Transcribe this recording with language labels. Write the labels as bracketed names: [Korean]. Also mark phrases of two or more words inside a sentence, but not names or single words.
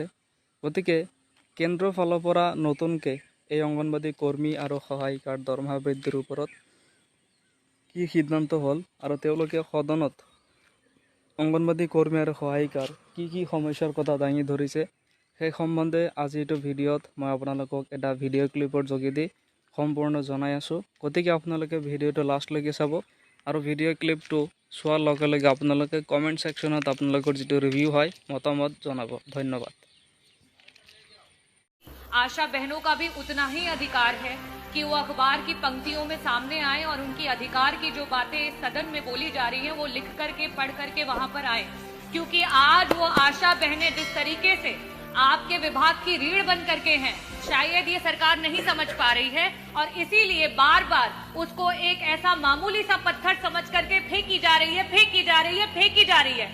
[Assamese] গতিকে কেন্দ্ৰৰ ফালৰ পৰা নতুনকৈ এই অংগনবাদী কৰ্মী আৰু সহায়িকাৰ দৰমহা বৃদ্ধিৰ ওপৰত কি সিদ্ধান্ত হ'ল আৰু তেওঁলোকে সদনত অংগনবাদী কৰ্মী আৰু সহায়িকাৰ কি সমস্যাৰ কথা দাঙি ধৰিছে সেই সম্বন্ধে আজি এইটো ভিডিঅ'ত মই আপোনালোকক এটা [English] video clip [Assamese] যোগেদি সম্পূৰ্ণ জনাই আছোঁ। গতিকে আপোনালোকে ভিডিঅ'টো লাষ্টলৈকে চাব আৰু [English] video clip [Assamese] চোৱাৰ লগে লগে আপোনালোকে [English] comment section [Assamese] আপোনালোকৰ যিটো ৰিভিউ হয় মতামত জনাব। ধন্যবাদ। [Hindi] आशा बहनों का भी उतना ही अधिकार है कि वो अखबार की पंक्तियों में सामने आए और उनकी अधिकार की जो बातें सदन में बोली जा रही हैं वो लिख करके पढ़ करके वहां पर आए, क्योंकि आज वो आशा बहनें जिस तरीके से आपके विभाग की रीढ़ बन करके हैं शायद ये सरकार नहीं समझ पा रही है और इसीलिए बार बार उसको एक ऐसा मामूली सा पत्थर समझ करके फेंकी जा रही है।